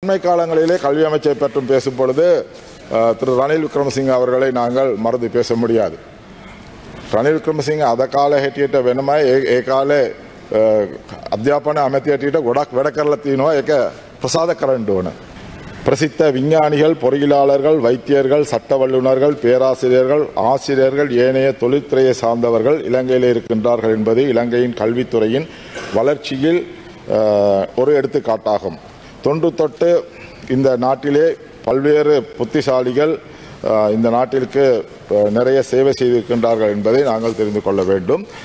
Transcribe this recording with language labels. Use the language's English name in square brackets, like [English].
[Tamil] அண்மை காலங்களிலே கல்வி அமைச்சை பற்றும் பேசும் பொழுது திரு ரணில் விக்ரமசிங்க அவர்களை நாங்கள் மறந்து பேச முடியாது. [Sinhala] රනිල් වික්‍රමසිංහ අද කාලේ හැටියට වෙනමයි ඒ කාලේ අධ්‍යාපන අමාත්‍ය හැටියට ගොඩක් වැඩ කරලා තිනවා. ඒක ප්‍රසාද කරන්න ඕන. [Tamil] பிரசித்த விஞ்ஞானிகள், பொறியியலாளர்கள், வைத்தியர்கள், சட்ட வல்லுநர்கள், பேராசிரியர்கள், ஆசிரியர்கள், ஏனைய தொழில்துறையை சார்ந்தவர்கள் இலங்கையில் இருக்கின்றார்கள் என்பது இலங்கையின் கல்வித்துறையின் வளர்ச்சியில் ஒரு எடுத்துக்காட்டாகும். தொன்று தொட்டு இந்த நாட்டிலே பல்வேறு புத்திசாலிகள் இந்த நாட்டிற்கு நிறைய சேவை செய்திருக்கின்றார்கள் என்பதை நாங்கள் தெரிந்து கொள்ள வேண்டும்.